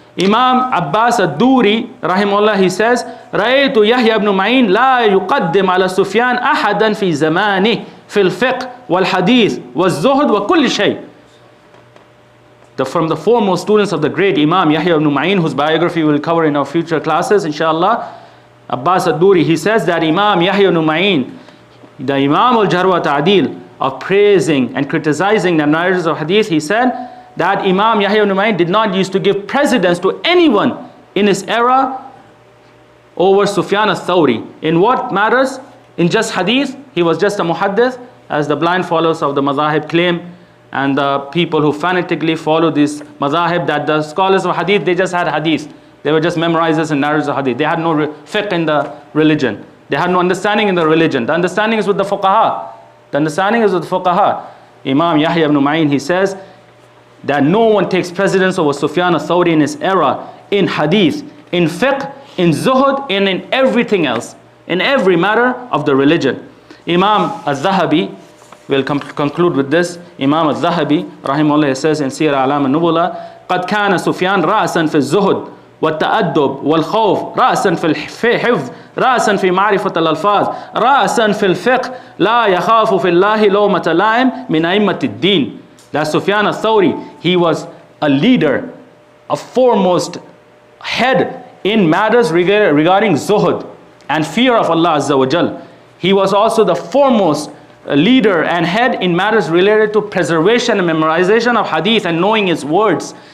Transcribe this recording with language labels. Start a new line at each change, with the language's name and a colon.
Arabic: Imam Abbas al-Duri rahimahullah,
English: he says,
Arabic: رأيت يحيى بن معين لا يقدم على سفيان أحدا في زمانه في الفقه والحديث والزهد وكل شيء.
English: From the foremost students of the great Imam Yahya ibn Ma'in, whose biography we will cover in our future classes, inshallah, Abbas al-Duri, he says that Imam Yahya ibn Ma'in, the Imam al-Jarh wat-Tadeel of praising and criticizing the narrators of hadith, he said that Imam Yahya ibn Ma'in did not used to give precedence to anyone in his era over Sufyan al-Thawri. In what matters? In just hadith, he was just a muhaddith, as the blind followers of the mazahib claim, and the people who fanatically follow this mazahib, that the scholars of hadith, they just had hadith. They were just memorizers and narrators of hadith. They had no fiqh in the religion. They had no understanding in the religion. The understanding is with the fuqaha. The understanding is with the fuqaha. Imam Yahya ibn Ma'in, he says that no one takes precedence over Sufyan al-Thawri in his era, in hadith, in fiqh, in zuhud, and in everything else, in every matter of the religion. Imam al-Zahabi, we'll conclude with this.
Arabic: Imam al-Zahabi, rahimahullah,
English: says in
Arabic: Sirah A'lam al-Nubula, قد كان سفيان رأسا في الزهد والتأدب والخوف، رأسا في الحفظ، رأسا في معرفة الألفاظ، رأسا في الفقه، لا يخاف في الله لومة لائم من أئمة الدين.
English: That Sufyan al-Thawri, he was a leader, a foremost head in matters regarding zuhud and fear of Allah Azza wa Jal. He was also the foremost leader and head in matters related to preservation and memorization of hadith and knowing his words.